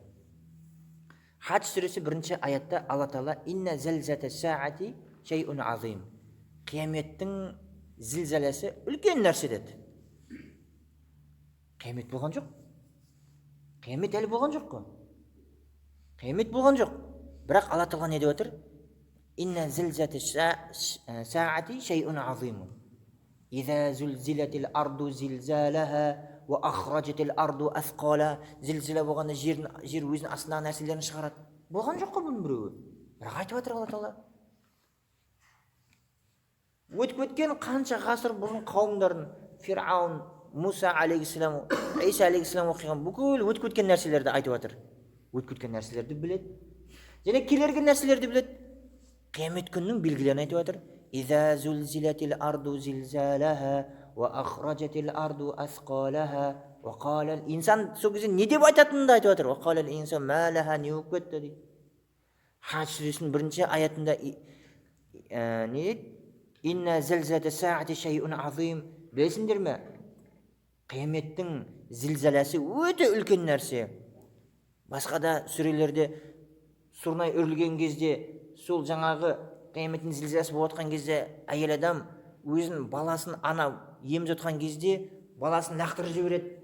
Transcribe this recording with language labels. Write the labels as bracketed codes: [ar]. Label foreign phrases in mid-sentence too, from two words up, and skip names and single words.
[kk] Хадж сүресі 1-ші аятта Алла тағала [ar] إن زلزلة الساعة شيء عظيم. [kk] Қияметтің зілзаласы үлкен нәрсе деді. Қиямет болған жоқ. Қиямет әлі болған жоқ қой. Қиямет болған жоқ. Бірақ Алла тағала не деп отыр? [ar] إن زلزلة الساعة شيء عظيم. إذا زلزلت الأرض زلزالها وأخرجت الأرض أثقال. [kk] Зілзала болғанда жер өзінің астындағы нәрселерін шығарады. Болған жоқ қой бұның біреуі. Бірақ айтып отыр Алла тағала. Өтіп өткен қанша ғасыр бұрын қауымдарын, Фир'аун, Муса алейхиссалам, Иса алейхиссалам оқиған бүкіл өтіп өткен нәрселерді айтып отыр. Өтіп өткен нәрселерді біледі. Және келерген нәрселерді біледі. Қиямет күнінің белгілерін айтып отыр. [ar] إذا زلزلت الأرض زلزالها وأخرجت الأرض أثقالها وقال. [kk] Инсан сол кезде не деп айтатынын да айтып отыр. [ar] وقال الإنسان ما لها, [kk] не болып кетті дейді. Хадж сүресінің 1-ші аятында не дейді? [ar] إن زلزلة الساعة شيء عظيم. [kk] Білесіңдер ме? Қияметтің зілзаласы өте үлкен нәрсе. Басқа да сүрелерде сұрнай үрілген кезде, сол жаңағы қияметтің зілзаласы болып отқан кезде әйел адам өзінің баласын емізіп отқан кезде баласын лақтырып жібереді.